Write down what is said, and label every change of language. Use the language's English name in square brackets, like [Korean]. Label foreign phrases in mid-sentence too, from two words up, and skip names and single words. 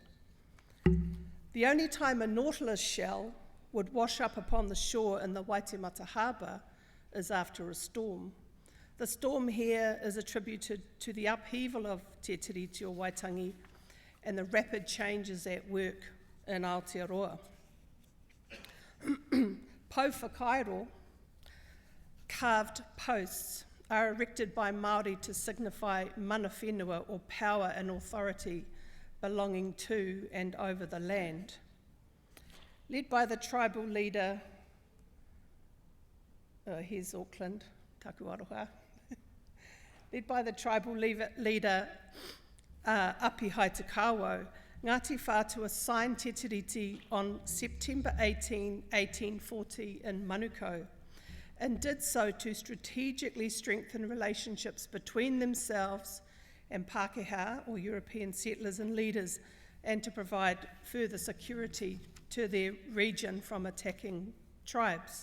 [English] The only time a Nautilus shell would wash up upon the shore in the Waitemata harbour is after a storm. The storm here is attributed to the upheaval of Te Tiriti o Waitangi and the rapid changes at work in Aotearoa. [Māori] pou whakairo, [English] carved posts, are erected by Māori to signify [Māori] mana whenua, [English] or power and authority belonging to and over the land. Led by the tribal leader, here's Auckland, [Māori] taku aroha. [English] Led by the tribal leader Apihai Te Kawahau, Ngāti Whātua signed Te Tiriti on September 18, 1840 in Manukau, and did so to strategically strengthen relationships between themselves and Pākehā, or European settlers and leaders, and to provide further security to their region from attacking tribes.